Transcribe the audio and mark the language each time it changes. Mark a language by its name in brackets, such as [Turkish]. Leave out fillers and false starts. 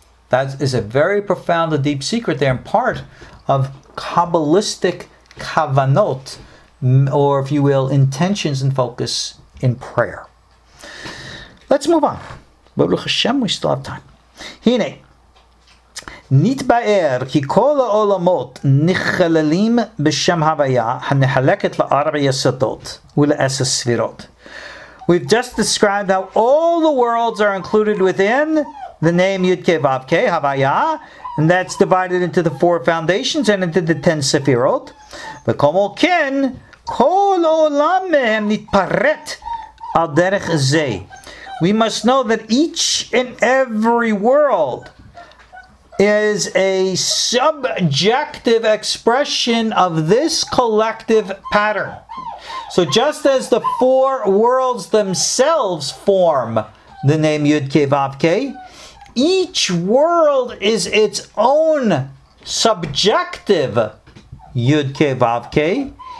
[English] That is a very profound and deep secret there, and part of Kabbalistic kavanot, or if you will, intentions and focus in prayer. Let's move on. Baruch Hashem, we still have time. [Hebrew] Hine. נתבאר כי כל העולמות נכללים בשם הוויה הנחלקת לארבע יסודות ול10 ספירות. [English] We've just described how all the worlds are included within the name YKVK, AbeYaH, and that's divided into the 4 foundations and into the 10 Sephirot. [Hebrew] וכמו כן, כל עולם מהם נתפרט על דרך זה. We must know that each and every world [English] is a subjective expression of this collective pattern. So just as the four worlds themselves form the name YKVK, each world is its own subjective YKVK.